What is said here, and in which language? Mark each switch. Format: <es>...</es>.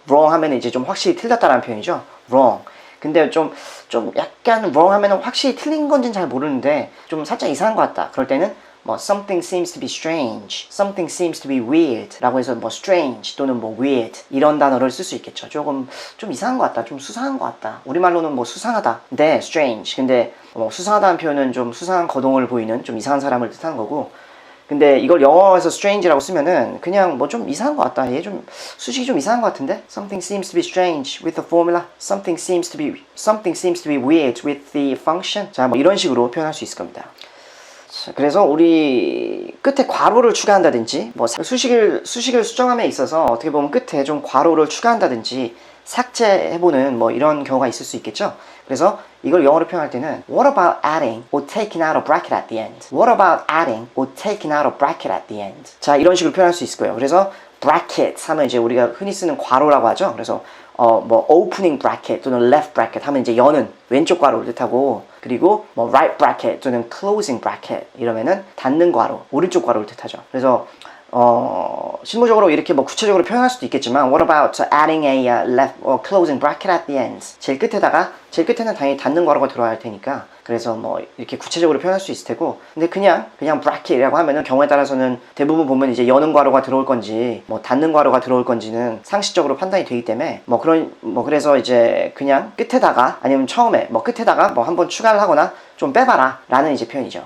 <ko>wrong 하면은 이제 좀 확실히 틀렸다라는 표현이죠. wrong. 근데 좀 약간 wrong 하면은 확실히 틀린 건지는 잘 모르는데 좀 살짝 이상한 것 같다. 그럴 때는</ko> <en>something seems to be strange, something seems to be weird</en> <ko>라고 해서 strange 또는 weird 이런 단어를 쓸 수 있겠죠. 좀 이상한 것 같다, 좀 수상한 것 같다. 우리말로는 수상하다. 근데 strange, 근데 수상하다는 표현은 좀 수상한 거동을 보이는 좀 이상한 사람을 뜻하는 거고, 근데 이걸 영어에서 strange라고 쓰면은 그냥 좀 이상한 것 같다. 얘 좀 수식이 좀 이상한 것 같은데?</ko> <en>Something seems to be strange with the formula. Something seems to be weird with the function.</en> <ko>자, 이런 식으로 표현할 수 있을 겁니다. 그래서 우리 끝에 괄호를 추가한다든지 수식을 수정함에 있어서 어떻게 보면 끝에 좀 괄호를 추가한다든지 삭제해보는 이런 경우가 있을 수 있겠죠. 그래서 이걸 영어로 표현할 때는</ko> <en>What about adding or taking out a bracket at the end? What about adding or taking out a bracket at the end?</en> <ko>자, 이런 식으로 표현할 수 있을 거예요. 그래서 bracket 하면 이제 우리가 흔히 쓰는 괄호라고 하죠. 그래서 opening bracket 또는 left bracket 하면 이제 여는 왼쪽 괄호를 뜻하고, 그리고 right bracket 또는 closing bracket 이러면은 닫는 괄호, 오른쪽 괄호를 뜻하죠. 그래서 실무적으로 이렇게 구체적으로 표현할 수도 있겠지만,</ko> <en>what about adding a left or closing bracket at the end?</en> <ko>제일 끝에는 당연히 닫는 괄호가 들어야 할 테니까, 그래서 이렇게 구체적으로 표현할 수 있을 테고, 근데 그냥 bracket이라고 하면은 경우에 따라서는 대부분 보면 이제 여는 괄호가 들어올 건지 닫는 괄호가 들어올 건지는 상식적으로 판단이 되기 때문에 그래서 이제 그냥 끝에다가 아니면 처음에 끝에다가 한번 추가를 하거나 좀 빼봐라 라는 이제 표현이죠.</ko>